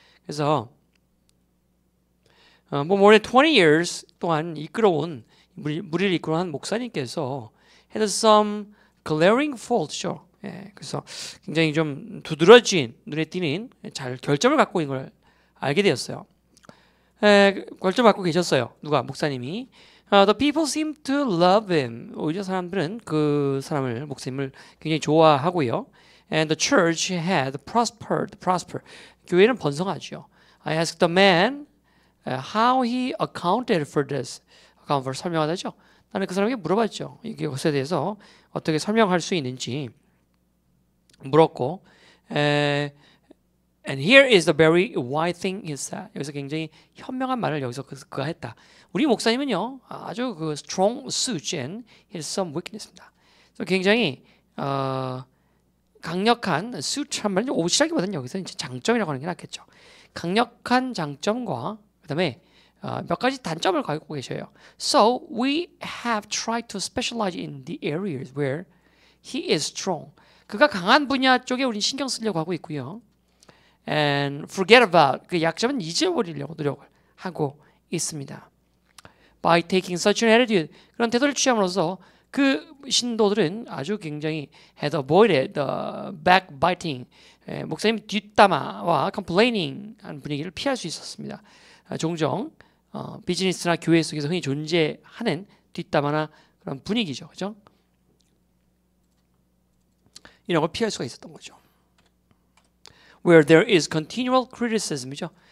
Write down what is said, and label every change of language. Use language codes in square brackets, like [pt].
[ko] 그래서 뭐 [en] more than 20 years [ko] 동안 이끌어온 무리를 이끌어온 목사님께서 [en] had some glaring faults죠. [ko] 예, 그래서 굉장히 좀 두드러진 눈에 띄는 잘 결점을 갖고 있는 걸 알게 되었어요. 결점을 갖고 계셨어요. 누가? 목사님이. [en] The people seem to love him. [ko] 오히려 사람들은 그 사람을 목사님을 굉장히 좋아하고요. [en] And the church had prospered. [ko] 교회는 번성하죠. [en] I asked the man how he accounted for this. [ko] 설명하다죠. 나는 그 사람에게 물어봤죠. 이것에 대해서 어떻게 설명할 수 있는지 물었고, [en] and here is the very why thing he said. [ko] 여기서 굉장히 현명한 말을 여기서 그가 했다. 우리 목사님은요 아주 그 [en] strong suit and he has some weakness입니다. [ko] 그래서 굉장히 강력한 suit란 말은 옷이라기보다는 여기서 이제 장점이라고 하는 게 낫겠죠. 강력한 장점과 그다음에 몇 가지 단점을 갖고 계셔요. [en] So we have tried to specialize in the areas where he is strong. [ko] 그가 강한 분야 쪽에 우리는 신경 쓰려고 하고 있고요. [en] And forget about [ko] 그 약점은 잊어버리려고 노력을 하고 있습니다. [en] By taking such an attitude [ko] 그런 태도를 취함으로써 그 신도들은 아주 굉장히 [en] had avoided the backbiting [ko] 목사님 뒷담화와 [en] complaining [ko] 하는 분위기를 피할 수 있었습니다. 종종 비즈니스나 교회 속에서 흔히 존재하는 뒷담화나 그런 분위기죠, 그죠? 이런 걸 피할 수가 있었던 거죠. [en] Where there is continual criticism이죠.